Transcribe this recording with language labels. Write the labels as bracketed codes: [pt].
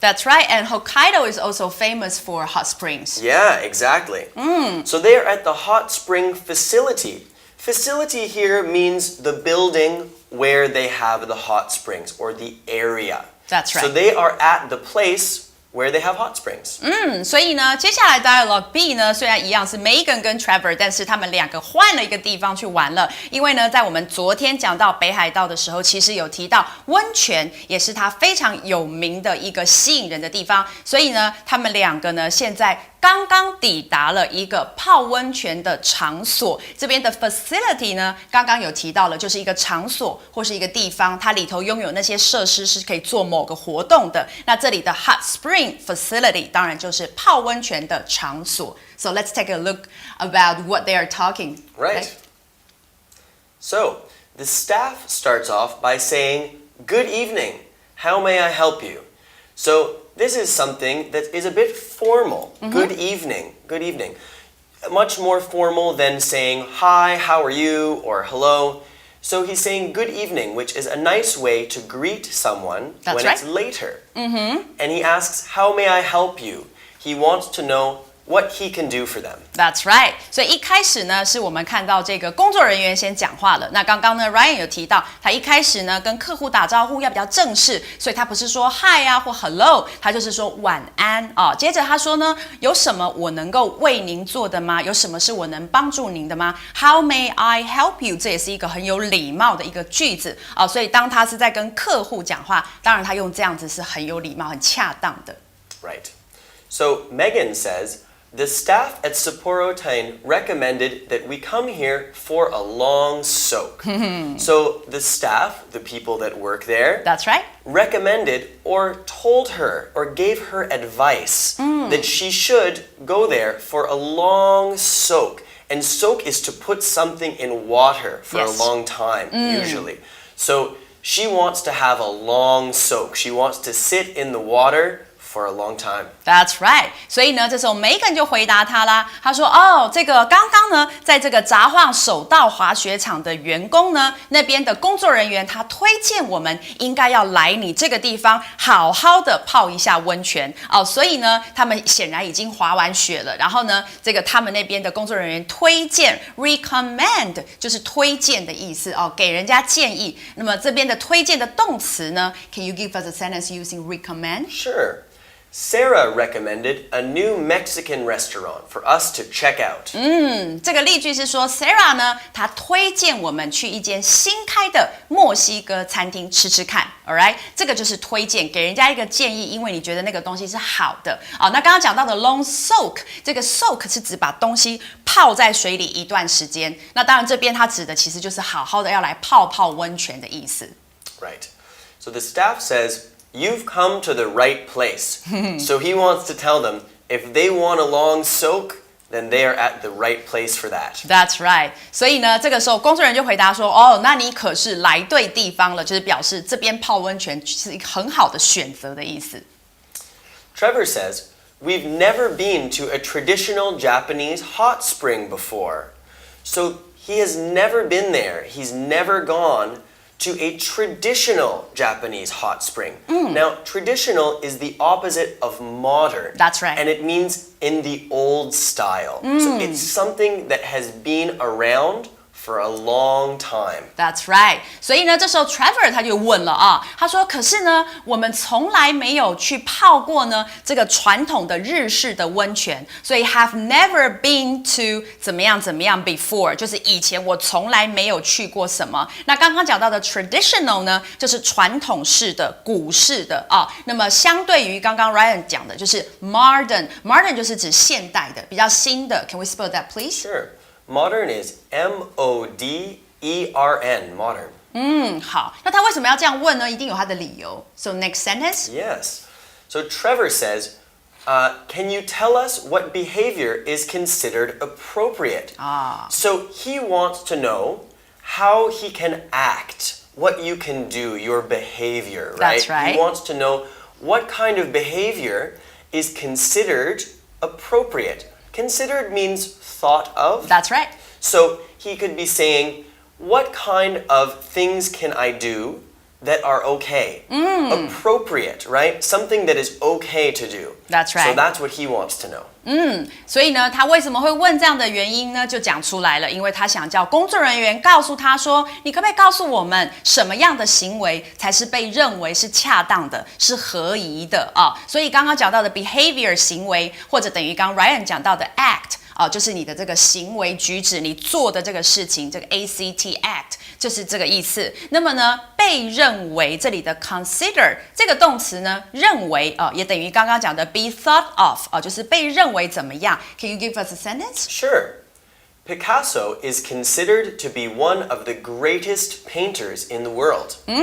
[en] That's right, and Hokkaido is also famous for hot springs. Yeah, exactly. So they are at the hot spring facility. Facility here means the building where they have the hot springs, or the area. That's right. So they are at the place where they have hot springs. [zh] 所以呢，接下来 Dialogue B 呢，虽然一样是 Megan 跟 Trevor， 但是他们两个换了一个地方去玩了。因为呢，在我们昨天讲到北海道的时候，其实有提到温泉也是它非常有名的一个吸引人的地方。所以呢，他们两个呢，现在刚刚抵达了一个泡温泉的场所。这边的 facility 呢，刚刚有提到了，就是一个场所或是一个地方，它里头拥有那些设施是可以做某个活动的。那这里的 hot spring facility 当然就是泡温泉的场所。 [en] So let's take a look about what they are talking. Right. Okay? So, the staff starts off by saying, "Good evening. How may I help you?" So, this is something that is a bit formal. Good evening. Good evening. Much more formal than saying, "Hi, how are you?" or "Hello." So, he's saying good evening, which is a nice way to greet someone That's when right. it's later. And he asks, "How may I help you?" He wants to know what he can do for them. That's right. [zh] 所以一开始呢，是我们看到这个工作人员先讲话了。那刚刚呢 ，Ryan 有提到，他一开始呢跟客户打招呼要比较正式，所以他不是说 Hi 啊或 Hello， 他就是说晚安啊。接着他说呢，有什么我能够为您做的吗？有什么是我能帮助您的吗 ？ [en] How may I help you？ [zh] 这也是一个很有礼貌的一个句子啊。所以当他是在跟客户讲话，当然他用这样子是很有礼貌、很恰当的。 [en] Right. So Megan says, "The staff at Sapporo Tain recommended that we come here for a long soak." So the staff, the people that work there, That's right. recommended or told her or gave her advice that she should go there for a long soak. And soak is to put something in water for Yes. a long time, usually. So she wants to have a long soak. She wants to sit in the water for a long time. That's right. [zh] 所以呢，这时候 Megan 就回答他啦。他说：“哦，这个刚刚呢，在这个札幌手道滑雪场的员工呢，那边的工作人员他推荐我们应该要来你这个地方，好好的泡一下温泉哦。所以呢，他们显然已经滑完雪了。然后呢，这个他们那边的工作人员推荐 recommend 就是推荐的意思哦，给人家建议。那么这边的推荐的动词呢 ， [en] Can you give us a sentence using recommend？” Sure. Sarah recommended a new Mexican restaurant for us to check out. [zh] 这个例句是说 Sarah 呢，她推荐我们去一间新开的墨西哥餐厅吃吃看 ， [en] all right？ [zh] 这个就是推荐，给人家一个建议，因为你觉得那个东西是好的。那刚刚讲到的 long soak， 这个 soak 是指把东西泡在水里一段时间。那当然这边它指的其实就是好好的要来泡泡温泉的意思。 [en] Right. So the staff says, "You've come to the right place." So he wants to tell them if they want a long soak, then they are at the right place for that. That's right. [zh] 所以呢，这个时候工作人员就回答说：“哦，那你可是来对地方了，就是表示这边泡温泉是一个很好的选择的意思。” [en] Trevor says, "We've never been to a traditional Japanese hot spring before." So he has never been there. He's never gone to a traditional Japanese hot spring. Now, traditional is the opposite of modern. That's right. And it means in the old style. So it's something that has been around for a long time. That's right. [zh] 所以呢，这时候 Trevor 他就问了啊，他说：“可是呢，我们从来没有去泡过呢这个传统的日式的温泉，所以 [en] have never been to [zh] 怎么样怎么样 before， 就是以前我从来没有去过什么。那刚刚讲到的 traditional 呢，就是传统式的、古式的啊。那么相对于刚刚 Ryan 讲的，就是 modern 就是指现代的、比较新的。 [en] Can we spell that, please? Sure. Modern is M-O-D-E-R-N, modern. [zh] 好，那他为什么要这样问呢？一定有他的理由。 [en] So next sentence. Yes. So Trevor says, "Can you tell us what behavior is considered appropriate?" So he wants to know how he can act, what you can do, your behavior, right? That's right. He wants to know what kind of behavior is considered appropriate. Considered means thought of. That's right. So he could be saying, what kind of things can I do that are okay? Appropriate, right? Something that is okay to do. That's right. So that's what he wants to know. [zh] 所以呢，他为什么会问这样的原因呢？就讲出来了，因为他想叫工作人员告诉他说：“你可不可以告诉我们什么样的行为才是被认为是恰当的、是合宜的啊？”所以刚刚讲到的 behavior 行为，或者等于刚 Ryan 讲到的 act。就是你的这个行为举止，你做的这个事情，这个 act act 就是这个意思。那么呢，被认为这里的 consider 这个动词呢，认为也等于刚刚讲的 be thought of 就是被认为怎么样。 [en] Can you give us a sentence? Sure. Picasso is considered to be one of the greatest painters in the world.